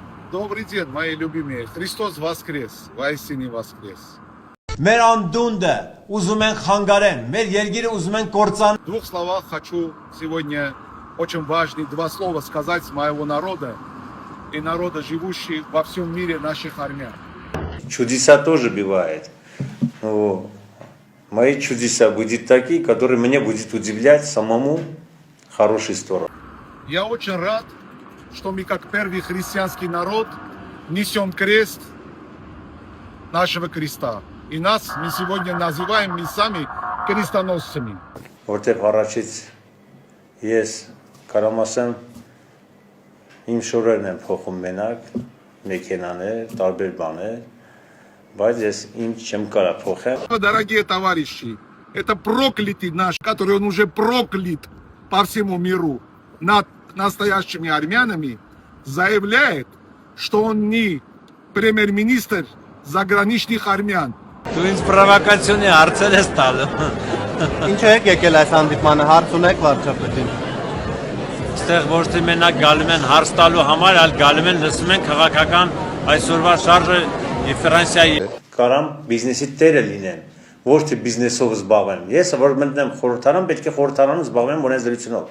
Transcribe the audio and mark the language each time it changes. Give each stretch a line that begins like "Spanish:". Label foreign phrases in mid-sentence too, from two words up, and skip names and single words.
Russian: Добрый день, мои любимые. Христос воскрес, воистине воскрес.
Armenian: Մեր անդունդը ուզում են խանգարեն, մեր երկիրը ուզում են կործան։
Russian: В двух словах хочу сегодня очень важные два слова сказать с моего народа и народа, живущих во всем мире наших армян. Чудеса тоже бывают. Но мои чудеса будут такие, которые меня будут удивлять самому в хорошую сторону. Я очень рад, что мы как первый христианский народ несем крест нашего креста. И нас мы сегодня называем мы сами крестоносцами.
Armenian: Որտեղ առաջից ես կարամ ասեմ իմ շորերն եմ փոխում մենակ, մեքենաներ, տարբեր բաներ, բայց ես ինձ չեմ կարա փոխեմ։
Russian: Дорогие товарищи, это проклятый наш, который он уже проклят по всему миру над настоящими армянами, заявляет, что он не премьер-министр заграничных армян.
Armenian: Դու ինձ պրովոկացիոնի հարցեր ես տալու։ Ինչ եք եկել այս հանդիպմանը, հարց ունեք վարչապետին։ Այստեղ ոչ թե մենակ գալու են հարց տալու համար, այլ գալու են լսում են քաղաքական այսօրվա շարժը Ֆրանսիայի։ Կարամ բիզնեսի տերը լինեմ, ոչ թե բիզնեսով զբաղվեմ։ Ես որ մտնեմ խորհրդարան, պետք է խորհրդարանում զբաղվեմ ունեցությունով։